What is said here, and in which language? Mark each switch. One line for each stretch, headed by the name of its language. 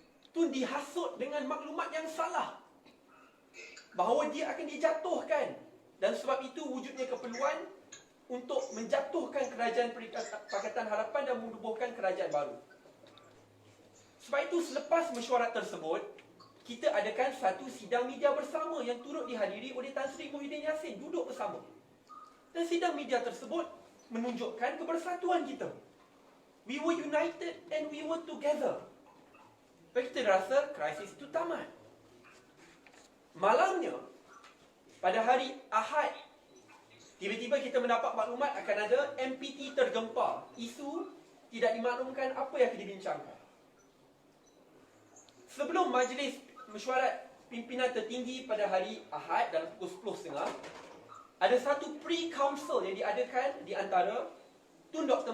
Malay: Tun dihasut dengan maklumat yang salah bahawa dia akan dijatuhkan, dan sebab itu wujudnya keperluan untuk menjatuhkan kerajaan Pakatan Harapan dan menubuhkan kerajaan baru. Sebab itu selepas mesyuarat tersebut, kita adakan satu sidang media bersama yang turut dihadiri oleh Tan Sri Muhyiddin Yassin, duduk bersama. Dan sidang media tersebut menunjukkan kebersatuan kita.
English: We were united and we were together.
Malay: Sebab kita rasa krisis itu tamat. Malamnya, pada hari Ahad, tiba-tiba kita mendapat maklumat akan ada MPT tergempar. Isu tidak dimaklumkan apa yang akan dibincangkan. Sebelum majlis mesyuarat pimpinan tertinggi pada hari Ahad dalam pukul 10.30, ada satu pre-council yang diadakan di antara Tun Dr.